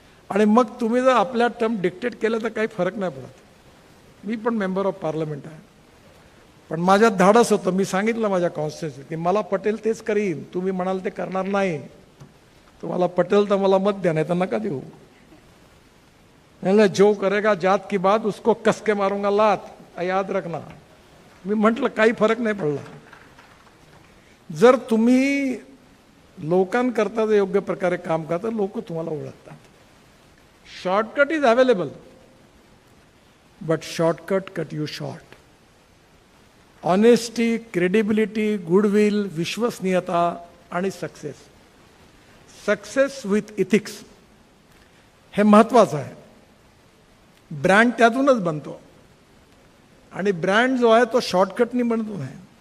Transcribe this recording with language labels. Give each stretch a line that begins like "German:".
Marathi: आणि मग तुम्ही जर आपल्या टर्म डिक्टेट केलं तर काही फरक नाही पडत. मी पण मेंबर ऑफ पार्लमेंट आहे, पण माझ्यात धाडस होतं. मी सांगितलं माझ्या कॉन्स्टिट्युन्सीत की मला पटेल तेच करीन, तुम्ही म्हणाल ते करणार नाही. तुम्हाला पटेल तर मला मत द्या, नाही तर नका देऊ.
Hindi: जो करेगा जात की बात उसको कस के मारूंगा लात, याद रखना.
Marathi: मी म्हटलं काही फरक नाही पडला. जर तुम्ही लोकांकरता जर योग्य प्रकारे काम करता, लोक तुम्हाला ओळखतात.
English: Shortcut is available, but shortcut cut you short. Honesty, credibility, goodwill, विश्वसनीयता आणि success. Success with ethics
Marathi: हे महत्त्वाचं आहे. ब्रँड त्यातूनच बनतो आणि ब्रँड जो आहे तो शॉर्टकटनी बनतो नाही.